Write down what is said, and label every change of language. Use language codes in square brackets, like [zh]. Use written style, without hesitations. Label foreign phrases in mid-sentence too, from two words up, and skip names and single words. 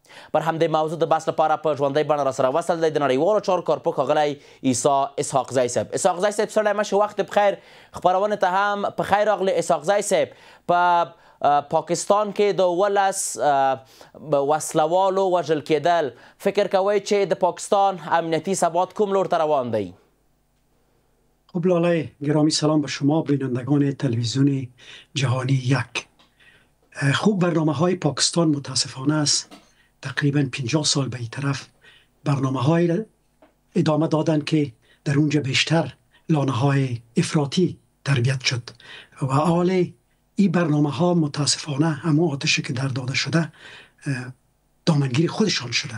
[ps] بر همدې موضوع د بحث لپاره په ژوندۍ بڼه راسره وصل دی د نړیوالو چارو کارپوه ښاغلی عیسی اسحاق زی صاحب. اسحاق زی صاحب ستړی مه شئ، وخت بخیر. خپرونې ته هم په خیر راغلی اسحاق زی صاحب. په پاکستان کې د 11 وسلوالو وژل کېدل، فکر کوئ چې د پاکستان امنیتي ثبات کوم لور ته روان دی؟ [fa] خب لاله گرامی، سلام به شما بینندگان تلویزیون جهانی یک. خوب برنامه های پاکستان متاسفانه است تقریبا 50 سال به این طرف برنامه های ادامه دادن که در اونجا بیشتر لانه های افراطی تربیت شد و حال این برنامه ها متاسفانه همون آتشی که در داده شده دامنگیر خودشان شده.